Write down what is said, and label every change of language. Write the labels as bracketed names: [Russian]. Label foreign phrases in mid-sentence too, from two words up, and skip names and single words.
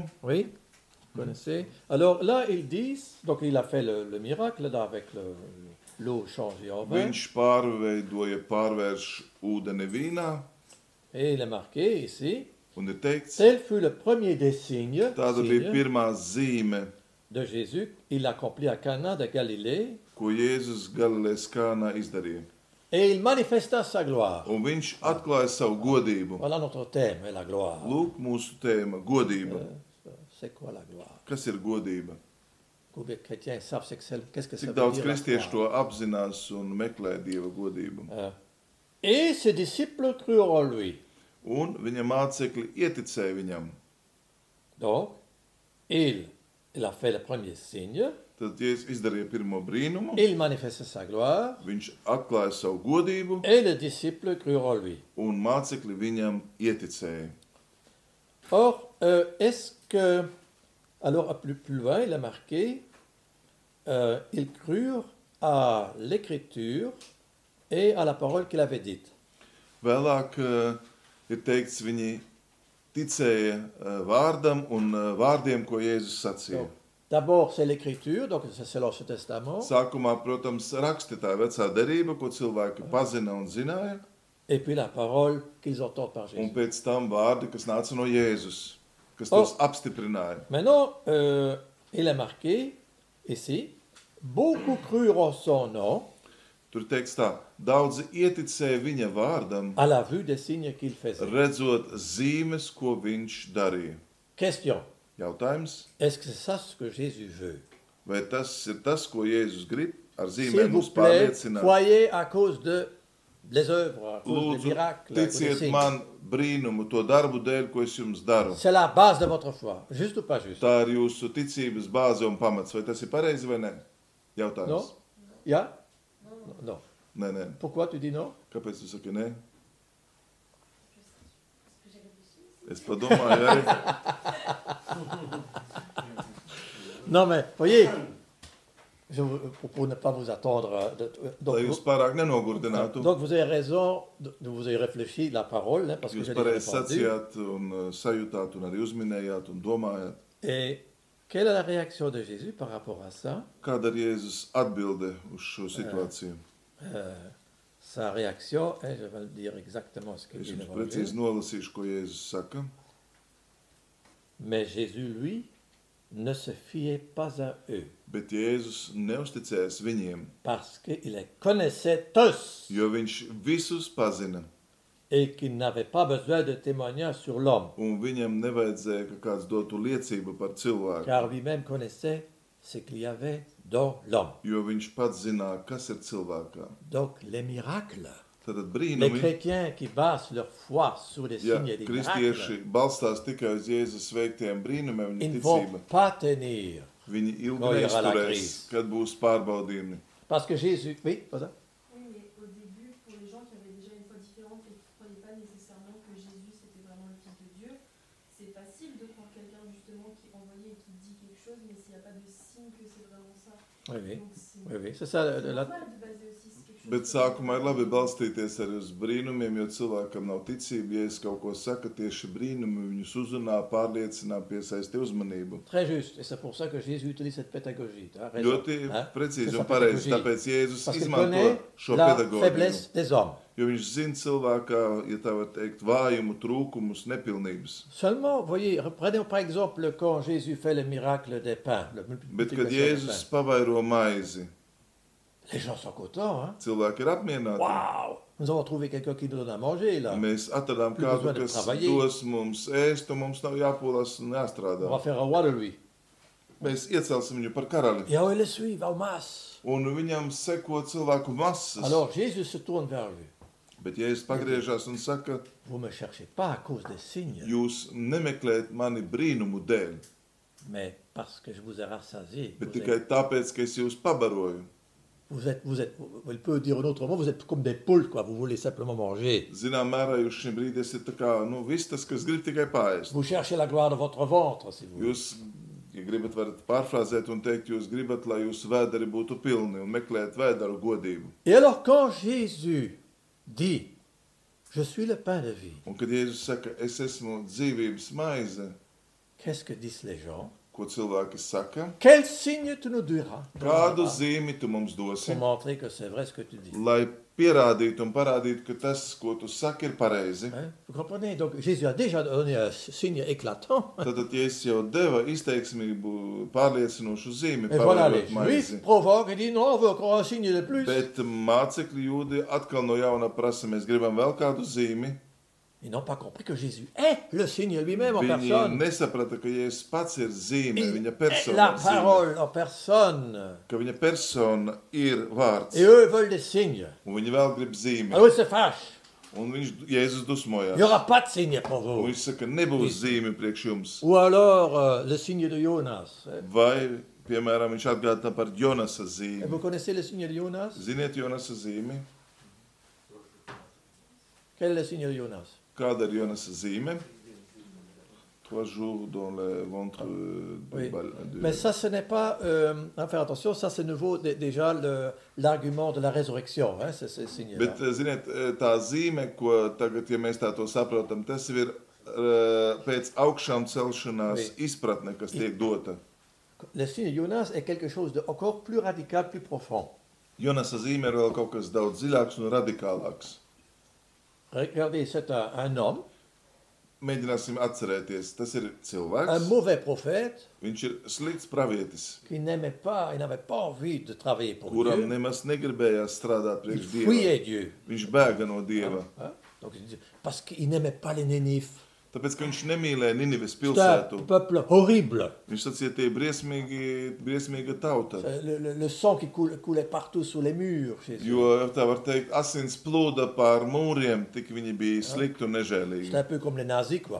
[French] Oui, vous connaissez. Alors là, ils disent, donc il a fait le miracle là, avec l'eau changée en vin. [Latvian] Viņš pārvērš ūdeni vīnā, [French] Et il est marqué ici, [Latvian] un ir teikts, [French] tel fut le premier des signes, [Latvian] tāda bija pirmā zīme, [French] de Jésus. Il l'accomplit à Cana de Galilée. [Latvian] ko Jēzus Galilejas Kānā izdarīja. [French] Et il manifesta sa gloire. [Latvian] Un viņš atklāja savu godību. [French] Voilà notre thème, la gloire. [Latvian] Lūk, mūsu tēma - godība. [French] C'est quoi la gloire? [Latvian] Kas ir godība? [French] Combien de chrétiens savent qu'est-ce que ça [Latvian] Cik [French] veut [Latvian] daudz [French] dire la [Latvian] kristiešu [French] gloire? [Latvian] to apzinās un meklē Dieva godību. [French] Et ses disciples crurent en lui. [Latvian] Un viņa mācekļi ieticēja viņam. [French] Donc, il a fait le premier signe, [Latvian] Tad Jēzus izdarīja pirmo brīnumu, [French] il manifesta sa gloire, [Latvian] viņš atklāja savu godību, [French] et les disciples crurent en lui. [Latvian] un mācekļi viņam ieticēja. [French] Or, est-ce que, alors plus loin, il a marqué, ils crurent à l'écriture et à la parole qu'il avait dite. [Latvian] Vēlāk ir teikts, viņi ticēja vārdam un vārdiem, ko Jēzus sacīja. [French] Donc, d'abord, c'est l'écriture, donc c'est l'Ancien Testament, [Latvian] Sākumā, protams, raksti tā vecā derība, ko cilvēki pazina un zināja, [French] et puis la parole qu'ils entendent par [Latvian] un [French] Jésus. [Latvian] pēc tam vārdi, kas nāca no Jēzus, kas tos apstiprināja. [French] Maintenant, il est marqué ici, beaucoup crurent en son nom [Latvian] Tur teikts tā, daudzi ieticēja viņa vārdam, [French] à la vue des signes qu'il faisait. [Latvian] redzot zīmes, ko viņš darīja. [French] Question, [Latvian] Jautājums, [French] est-ce que c'est ça ce que Jésus veut? [Latvian] vai tas ir tas, ko Jēzus grib ar [French] S'il [Latvian] zīmēm [French] vous [Latvian] mums [French] plaît, [Latvian] pārliecināt? [French] croyez à cause des œuvres, à cause des [Latvian] Lūdzu, [French] miracles, à cause des [Latvian] ticiet [French] signes. [Latvian] man brīnumu, to darbu dēļ, ko es jums daru. [French] C'est la base de votre foi, juste ou pas juste? [Latvian] Tā ir jūsu ticības bāze un pamats. Vai tas ir pareizi vai nē? [French] Non? [Latvian] Jautājums. [French] Yeah? Non. [Latvian] Nē, nē. [French] Pourquoi tu dis non? [Latvian] Kāpēc tu saki nē? Es padomāju, arī. [French] Non, mais voyez, pour ne pas vous attendre. [Latvian] Lai jūs pārāk nenogurdinātu. [French] Donc vous avez raison, vous avez réfléchi la parole, hein, parce que [Latvian] Jūs [French] je l'ai [Latvian] pareizi [French] répondu. [Latvian] sacījāt un sajūtāt un arī uzminējāt un domājāt. [French] Et quelle est la réaction de Jésus par rapport à ça? [Latvian] Kāda ir Jēzus atbilde uz šo situāciju? [French] Sa réaction, hein, je vais le dire exactement ce qu'il [Latvian] Es [French] dit [Latvian] jums [French] l'évangile. [Latvian] precīzi nolasīšu, ko Jēzus saka. [French] Mais Jésus, lui, ne se fiait pas à eux, [Latvian] Bet Jēzus neusticējās viņiem, [French] parce qu'il les connaissait tous [Latvian] jo viņš visus pazina. [French] et qu'il n'avait pas besoin de témoignage sur l'homme, [Latvian] Un viņam nevajadzēja, ka kāds dotu liecību par cilvēku, [French] car lui-même connaissait ce qu'il y avait dans l'homme. [Latvian] jo viņš pats zināja, kas ir cilvēkā. [French] Donc les miracles, [Latvian] Tad [French] les [Latvian] brīnumi, [French] chrétiens qui basent leur foi sur des [Latvian] ja [French] signes et des [Latvian] kristieši [French] miracles, [Latvian] balstās tikai uz Jēzus veiktiem brīnumiem, [French] ils [Latvian] viņa [French] ne vont [Latvian] ticība, [French] pas tenir. [Latvian] viņi ilgi [French] Quand il y aura la [Latvian] neizturēs, [French] crise. [Latvian] kad būs pārbaudījumi. [French] Parce que Jésus, oui, voilà. Oui, mais au début, pour les gens qui avaient déjà une foi différente et qui ne croyaient pas nécessairement que Jésus c'était vraiment le Fils de Dieu, c'est facile de croire quelqu'un justement qui est envoyé et qui dit quelque chose, mais s'il n'y a pas de signe que c'est vraiment ça. Oui, oui, Donc c'est oui, oui. C'est ça. c'est La- normal de baser aussi sur quelque chose. [Latvian] Bet sākumā ir labi balstīties arī uz brīnumiem, jo cilvēkam nav ticība. Ja es kaut ko saku, tieši brīnumi viņus uzrunā, pārliecina, piesaista uzmanību. [French] Très juste. Et c'est pour ça que Jésus utilise cette pédagogie. Tu as raison. [Latvian] Ļoti [French] Hein? [Latvian] precīzi [French] C'est [Latvian] un [French] sa [Latvian] pareizi. [French] pédagogie. [Latvian] Tāpēc Jēzus [French] Parce qu'il [Latvian] izmanto [French] connaît [Latvian] šo [French] la [Latvian] pedagoģiju. [French] faiblesse des hommes. [Latvian] Jo viņš zina cilvēkā, ja tā var teikt, vājumu, trūkumus, nepilnības. [French] Seulement, voyez, prenez par exemple quand Jésus fait le miracle des pains. La [Latvian] Bet, kad [French] multiplication des [Latvian] Jēzus [French] pains. [Latvian] pavairo maizi, [French] Les gens sont contents. Hein? [Latvian] cilvēki ir apmierināti. [French] Waouh! Nous avons trouvé quelqu'un qui nous donne à manger là. [Latvian] Mēs atradām [French] Plus [Latvian] kādu, [French] besoin de [Latvian] kas [French] travailler. [Latvian] dos mums ēst, un mums nav jāpūlas un [French] On va [Latvian] jāstrādā. [French] faire un roi de lui. [Latvian] Mēs iecelsim viņu par karali. [French] Et on le suit en masse. [Latvian] Un viņam seko cilvēku masas. [French] Alors Jésus se tourne vers lui. [Latvian] Bet Jēzus pagriežās un saka, [French] Vous ne me cherchez pas à cause des signes, [Latvian] jūs nemeklējat mani brīnumu dēļ, [French] mais parce que je vous ai rassasié. [Latvian] bet tikai tāpēc, ka es jūs pabaroju. [French] Il peut dire autrement, vous êtes comme des poules, quoi. Vous voulez simplement manger. [Latvian] Zinām mērā jūs šim brīdī esat tā kā, vistas, kas grib tikai pārēst. [French] Vous cherchez la gloire de votre ventre, si vous voulez. [Latvian] Jūs, ja gribat, varat pārfrāzēt un teikt, jūs gribat, lai jūsu vēderi būtu pilni un meklējat vēderu godību. [French] Et alors quand Jésus dit, je suis le pain de vie, [Latvian] Un kad Jēzus saka, es esmu dzīvības maize, [French] qu'est-ce que disent les gens? [Latvian] ko cilvēki saka, [French] Quel signe tu nous diras? [Latvian] kādu zīmi tu mums dosi, [French] Pour montrer que c'est vrai ce que tu dis. [Latvian] lai pierādītu un parādītu, ka tas, ko tu saki, ir pareizi. [French] Hein? Vous comprenez? Donc Jésus a déjà donné un signe éclatant. [Latvian] Tad Jēzus jau deva izteiksmību pārliecinošu zīmi, [French] Et voilà, les [Latvian] pavērot maizi. [French] Juifs provoquent et disent, non, on veut encore un signe de plus. [Latvian] Bet mācekļi jūdi atkal no jauna prasa, mēs gribam vēl kādu zīmi. [French] Ils n'ont pas compris que Jésus est le signe lui-même en [Latvian] Viņi [French] personne. [Latvian] nesaprata, ka Jēzus pats ir zīme, [French] Il [Latvian] viņa [French] est [Latvian] persona [French] la [Latvian] zīme, [French] parole en personne. [Latvian] ka viņa persona ir vārds, [French] Et eux veulent des signes. [Latvian] un viņi vēl grib zīmi. [French] Alors ils se fâchent. [Latvian] Un Jēzus [French] Il [Latvian] dusmojās. [French] n'y aura pas de signe pour [Latvian] Un [French] vous. [Latvian] viņš saka, nebūs zīme priekš jums. [French] Ou alors le signe de Jonas. [Latvian] Vai, piemēram, viņš atgādina par Jonasa [French] Et [Latvian] zīmi. [French] vous connaissez le signe de Jonas? [Latvian] Ziniet Jonasa zīmi? [French] Quel est le signe de Jonas? [Latvian] Kāda ir Jonasa zīme? [French] 3 jours dans le ventre Oui. de... Mais ça, ce n'est pas... faire attention, ça c'est nouveau déjà l'argument de la résurrection, hein, c'est ce signe-là. [Latvian] Bet, ziniet, tā zīme, ko tagad, ja mēs tā to saprotam, tas ir pēc augšām celšanās [French] Oui. [Latvian] izpratne, kas tiek dota. [French] Le signe de Jonas est quelque chose de encore plus radical, plus profond. [Latvian] Jonasa zīme ir vēl kaut kas daudz dziļāks un radikālāks. [French] Regardez, c'est un homme, [Latvian] Mēģināsim atcerēties, tas ir [French] un [Latvian] cilvēks, [French] mauvais prophète, [Latvian] viņš ir slikts pravietis, [French] qui n'aimait pas, il n'avait pas envie de travailler pour [Latvian] kuram [French] Dieu. [Latvian] nemaz negribējās strādāt [French] Il [Latvian] priekš Dieva. [French] fuyait Dieu. [Latvian] Viņš bēga no Dieva, [French] Hein? Donc, parce qu'il n'aimait pas les Nénifes. [Latvian] tāpēc, ka viņš nemīlēja Ninives [French] C'est un [Latvian] pilsētu. [French] peuple horrible. [Latvian] Viņš sacīja, tie ir briesmīga tauta. [French] Le sang qui coulait partout sous les murs chez eux. [Latvian] Jo, tā var teikt, asins plūda pār mūriem, tik viņi bija slikti un [French] C'est [Latvian] nežēlīgi. [French] un peu comme les nazis, quoi.